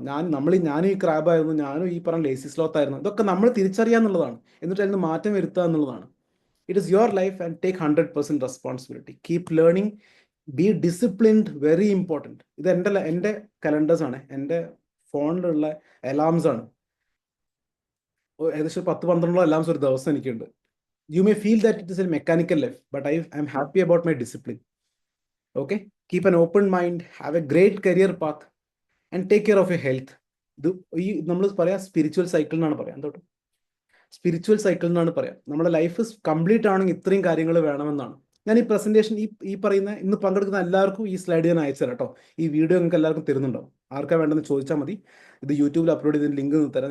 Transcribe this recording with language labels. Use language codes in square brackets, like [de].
[ml] ഞാനും ഈ ക്രാബായിരുന്നു, ഞാനും ഈ പറഞ്ഞ ലേസി സ്ലോത്ത് ആയിരുന്നു. ഇതൊക്കെ നമ്മൾ തിരിച്ചറിയാന്നുള്ളതാണ്. എന്നിട്ട് അതിന് മാറ്റം വരുത്തുക എന്നുള്ളതാണ്. [en] It is your life and take 100% responsibility. Keep learning, be disciplined, very important. [ml] ഇത് എൻ്റെ കലണ്ടേഴ്സ് ആണ്, എൻ്റെ ഫോണിലുള്ള അലാംസ് ആണ്. ഏകദേശം 10-12 അലാംസ് ഒരു ദിവസം എനിക്കുണ്ട്. [en] You may feel that it is a mechanical life, but I am happy about my discipline. Okay? Keep an open mind, have a great career path, and take care of your health. [ml] നമ്മൾ പറയാം spiritual cycle എന്നാണ് പറയാം. എന്തോട്ട് spiritual cycle എന്നാണ് പറയാം. നമ്മുടെ life complete ആണെങ്കിൽ ഇത്രയും കാര്യങ്ങൾ വേണമെന്നാണ്. ഞാൻ ഈ പ്രസന്റേഷൻ ഈ പറയുന്ന ഇന്ന് പങ്കെടുക്കുന്ന എല്ലാവർക്കും ഈ സ്ലൈഡ് ഞാൻ അയച്ചു തരാം കേട്ടോ. ഈ വീഡിയോ നിങ്ങൾക്ക് എല്ലാവർക്കും തരുന്നുണ്ടോ? ആർക്കാ വേണ്ടെന്ന് ചോദിച്ചാൽ മതി. ഇത് യൂട്യൂബിൽ അപ്ലോഡ് ചെയ്തതിന് ലിങ്ക് തരാം.